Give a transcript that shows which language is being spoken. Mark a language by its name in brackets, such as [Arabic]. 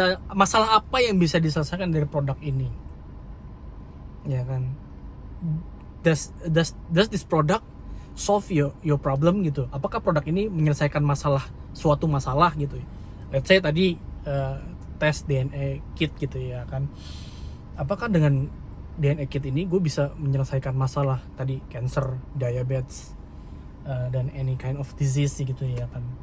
[Indonesian] Masalah apa yang bisa diselesaikan dari produk ini? Ya kan? [English] Does this product solve your problem [Indonesian] gitu. Apakah produk ini menyelesaikan suatu masalah gitu. [English] Let's say [Indonesian] tadi tes DNA kit gitu ya kan. Apakah dengan DNA kit ini gue bisa menyelesaikan masalah tadi cancer, diabetes, dan [English] any kind of disease [Indonesian] gitu ya kan.